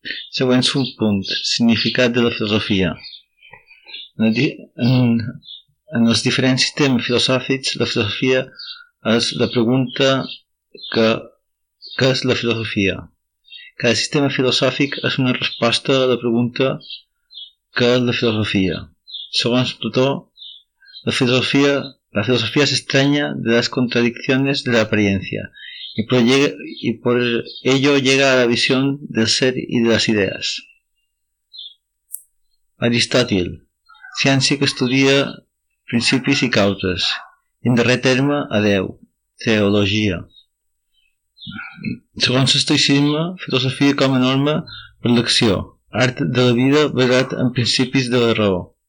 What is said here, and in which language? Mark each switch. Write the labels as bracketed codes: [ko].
[ca] Següent subpunt, significat de la filosofia. En els diferents sistemes filosòfics, la filosofia és la pregunta que és la filosofia. Cada sistema filosòfic és una resposta a la pregunta que és la filosofia. [es] Segons Plató, la filosofia es extraña de las contradicciones de la apariencia y por ello llega a la visión del ser y de las ideas. [ca] Aristòtil, ciència que estudia principis i causes, en darrer terme a Déu, teologia. Segons l'estoïcisme, filosofia com a norma per l'acció, art de la vida basat en principis de la raó.